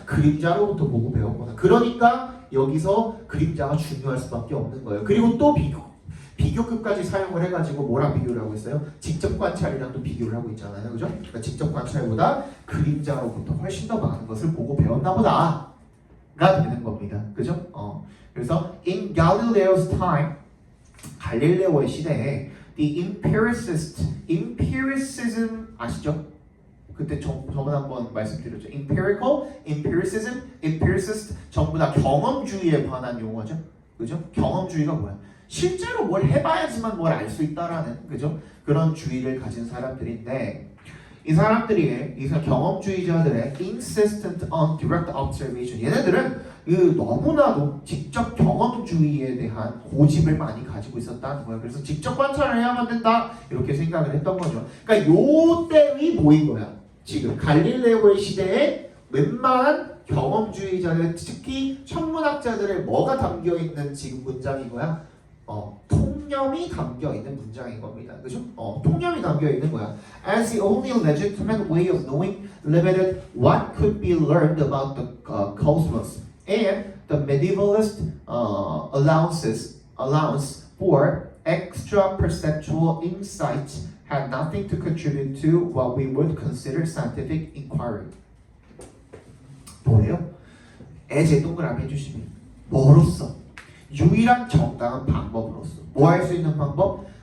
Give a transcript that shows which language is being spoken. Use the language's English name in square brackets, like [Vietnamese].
[Korean] 그림자로부터 보고 배운 거다. 그러니까 여기서 그림자가 중요할 수밖에 없는 거예요. 그리고 또 비교급까지 사용을 해가지고 뭐랑 비교를 하고 있어요? 직접 관찰이랑 또 비교를 하고 있잖아요. 그죠? 그러니까 직접 관찰보다 그림자로부터 훨씬 더 많은 것을 보고 배웠나 보다가 되는 겁니다. 그죠? 그래서 [English] in Galileo's time, [Korean] 갈릴레오의 시대에 [English] the empiricism [Korean] 아시죠? 그때 저번에 한번 말씀드렸죠. empiricist 전부 다 경험주의에 관한 용어죠. 그죠? 경험주의가 뭐야? 실제로 뭘 해봐야지만 뭘 알 수 있다라는 그죠? 그런 주의를 가진 사람들인데 이 경험주의자들의 [English] insistent on direct observation [Korean] 얘네들은 너무나도 직접 경험주의에 대한 고집을 많이 가지고 있었다는 거예요. 그래서 직접 관찰을 해야만 된다 이렇게 생각을 했던 거죠. 그러니까 요 때의 모인 거야. 지금 갈릴레오의 시대에 웬만한 경험주의자들 특히 천문학자들의 뭐가 담겨있는 지금 문장인 거야? 통념이 담겨있는 문장인 겁니다. 그죠? 통념이 담겨있는 거야. [English] As the only legitimate way of knowing limited what could be learned about the cosmos and the medievalist allowance for extra perceptual insights had nothing to contribute to what we would consider scientific inquiry. [Korean] 뭐예요? 애제 동그라미 해주시면 뭐로써? 유일한 정당한 방법으로서 뭐 할 수 있는 방법?